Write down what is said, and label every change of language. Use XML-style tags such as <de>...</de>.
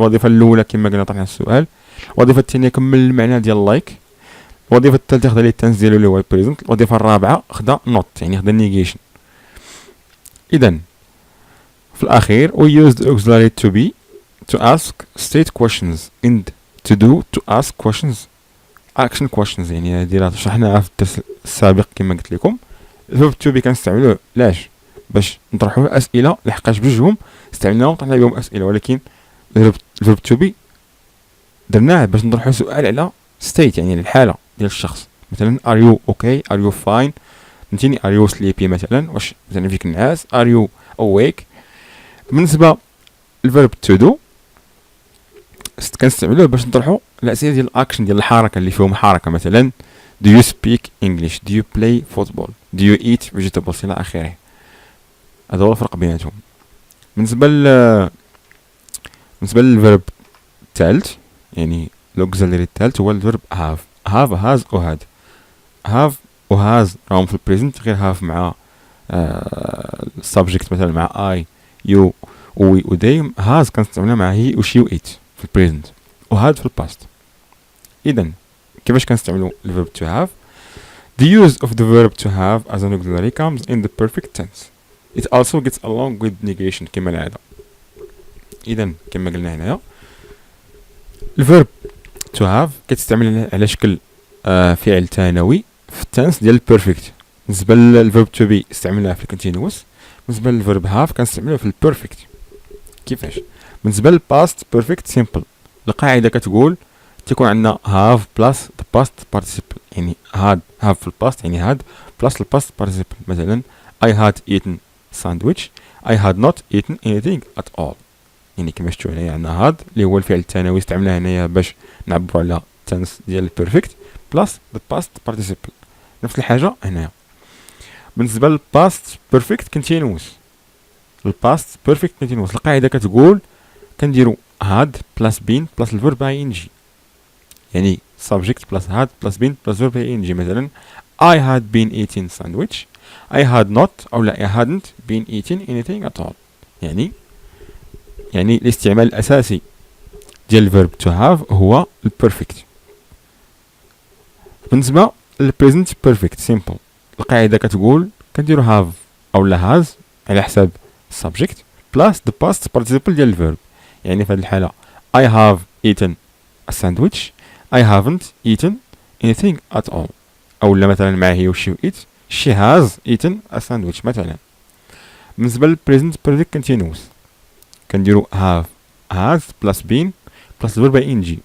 <ar>الوظيفه الاولى كما قلنا طرحنا السؤال، الوظيفه الثانيه كمل المعنى ديال لايك، الوظيفه الثالثه خدا ليه التنس ديالو اللي هو البريزنت، الوظيفه الرابعه خدا not يعني خدا نيجيشن. اذا في الاخير</ar> <en>we use the auxiliary to be to ask state questions and to do to ask questions action questions.</en> <ar>يعني هذه راه شرحناها في الدرس السابق كما قلت لكم. الفيرب to be كنستعملوه لاش باش نطرحوا اسئله لحقاش بجوجهم استعملناهم طرحنا بهم اسئله، ولكن الفيرب to be درناه باش نطرحوا سؤال على state يعني الحاله ديال الشخص.</ar> <en>مثلا are you okay are you fine، فهمتيني are you sleepy</en> <ar>مثلا واش مثلا فيك النعاس</ar> <en>are you awake.</en> <ar>بالنسبه الفيرب to do كنستعملوه باش نطرحوا الاسئله ديال الاكشن ديال الحركه اللي فيهم حركه.</ar> <en>مثلا do you speak English do you play football do you eat vegetables الى اخره.</en> <ar>هذا هو الفرق بيناتهم. بالنسبه للفيرب الثالث يعني الاوكسيلاري الثالث هو الفيرب have has و had. have و has راهم في البريزنت غير have مع السبجكت مثلا مع I you و they. has كنستعملها مع he و she و it في في البريزنت وهاد في الباست. اذا كيفاش كنستعملوا الفيرب</ar> <en>to have؟ The use of the verb to have as an auxiliary comes in the perfect tense. It also gets along with negation</en> <ar>كما العادة. إذا كما قلنا هنايا الفيرب to have كتستعمل على شكل فعل ثانوي في التنس ديال البيرفكت. بالنسبة للفيرب to be استعملناها في الكونتينوس. بالنسبة للفيرب have كنستعملوه في البيرفكت. كيفاش؟ بالنسبة للباست بيرفكت سيمبل القاعدة كتقول تكون عندنا</ar> <en>have plus the past participle،</en> <ar>يعني have في الباست يعني had plus الباست participle.</ar> <en>مثلا I had eaten sandwich، I had not eaten anything at all.</en> <ar>يعني كما شفتوا هنايا عندنا had اللي هو الفعل الثانوي استعملناه هنايا باش نعبروا على التنس ديال البيرفكت</ar> <en>plus the past participle.</en> <ar>نفس الحاجة هنايا.</ar> <en>بالنسبة للباست perfect continuous، الباست بيرفكت continuous</en> <ar>القاعدة كتقول كنديرو</ar> <en>had plus been plus الفيرب ing،</en> <ar>يعني</ar> <en>subject plus had plus been plus verb ing. مثلا I had been eating sandwich، I had not</en> <ar>أو لا</ar> <en>I hadn't been eating anything at all.</en> <ar>يعني الاستعمال الأساسي ديال الفيرب to have هو البيرفكت. بالنسبة للبريزنت بيرفكت سيمبل القاعدة كتقول كنديرو have أو لا has على حساب</ar> <en>subject plus the past participle</en> <ar>ديال الفيرب. يعني في هذه الحالة</ar> <en>I have eaten a sandwich، I haven't eaten anything at all.</en> <ar>أو لا مثلا مع</ar> <en>he و she و it she has eaten a sandwich مثلا.</en> <ar>بالنسبة للبريزنت بيرفكت continuous كنديرو have has plus been plus الفيرب ing.</ar>